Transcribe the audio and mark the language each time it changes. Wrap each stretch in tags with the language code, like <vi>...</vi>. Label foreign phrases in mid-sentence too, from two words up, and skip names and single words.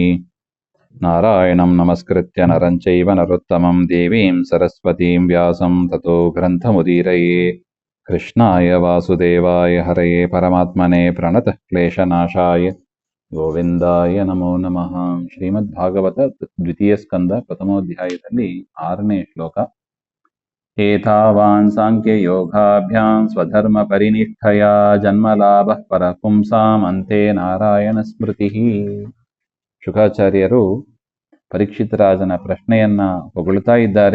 <sa>नारायणं नमस्कृत्य नरं चैव नरोत्तमं देवीं सरस्वतीं व्यासं ततो ग्रन्थमुदीरये। कृष्णाय वासुदेवाय हरये परमात्मने प्रणतः क्लेशनाशाय ಗೋವಿಂದಾಯ ನಮೋ ನಮಃ.</sa> <kn>ಶ್ರೀಮದ್ಭಾಗವತ ದ್ವಿತೀಯ ಸ್ಕಂದ ಪ್ರಥಮೋಧ್ಯಾಯದಲ್ಲಿ 6ನೇ ಶ್ಲೋಕ.</kn> <sa>ಏತಾವಾನ್ ಸಾಂಖ್ಯ ಯೋಗಾಭ್ಯಾಂ ಸ್ವಧರ್ಮ ಪರಿನಿಷ್ಠಯ ಜನ್ಮಲಾಭ ಪರಪುಂಸಾಂ ಅಂತೆ ನಾರಾಯಣ ಸ್ಮೃತಿ.</sa> <kn>ಶುಕಾಚಾರ್ಯರು ಪರೀಕ್ಷಿತ ರಾಜನ ಪ್ರಶ್ನೆಯನ್ನ ಹೊಗಳ್ತಾ ಇದ್ದಾರೆ.</kn>